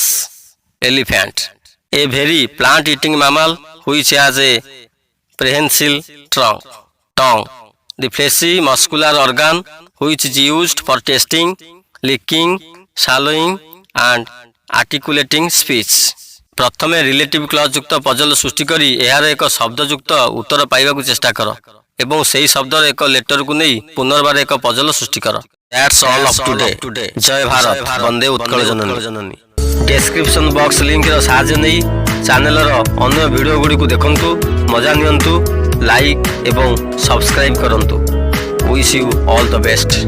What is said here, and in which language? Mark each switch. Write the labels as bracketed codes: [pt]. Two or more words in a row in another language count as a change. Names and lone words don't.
[en] Elephant, a very plant-eating mammal which has a prehensile trunk. Tongue, the fleshy muscular organ which is used for tasting, licking, swallowing and articulating speech. [or] ପ୍ରଥମେ [en] relative clause [or] ଯୁକ୍ତ ପଜଲ୍ ସୃଷ୍ଟି କରି ଏହାର ଏକ ଶବ୍ଦ ଯୁକ୍ତ ଉତ୍ତର ପାଇବାକୁ ଚେଷ୍ଟା କର ଏବଂ ସେହି ଶବ୍ଦର ଏକ ଲେଟରକୁ ନେଇ ପୁନର୍ବାର ଏକ ପଜଲ୍ ସୃଷ୍ଟି କର। [en] That's all of today. [or] ଜୟ ଭାରତ, ବନ୍ଦେ ଉତ୍କଳ ଜନନୀ। [en] description box [or] ଲିଙ୍କର ସାହାଯ୍ୟ ନେଇ ଚ୍ୟାନେଲର ଅନ୍ୟ ଭିଡ଼ିଓ ଗୁଡ଼ିକୁ ଦେଖନ୍ତୁ, ମଜା ନିଅନ୍ତୁ, ଲାଇକ୍ ଏବଂ ସବସ୍କ୍ରାଇବ୍ କରନ୍ତୁ। [en] wish you all the best.